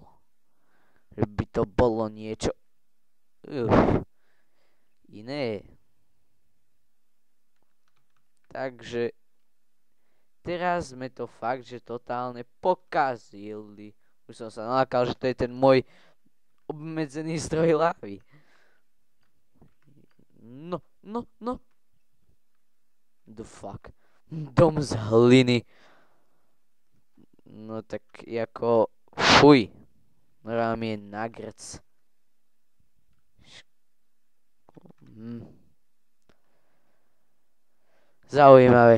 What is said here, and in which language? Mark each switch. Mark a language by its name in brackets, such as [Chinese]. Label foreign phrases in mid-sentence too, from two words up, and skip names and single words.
[Slovak] Že by to bolo niečo... iné. Takže... Teraz sme to fakt, že totálne pokazili. Už som sa nalákal, že to je ten môj obmedzený zdroj lávy. [English] No. The fuck. [Slovak] Dom z hliny. No tak jako, fuj. Normálne mi je nagrc. Zaujímavé.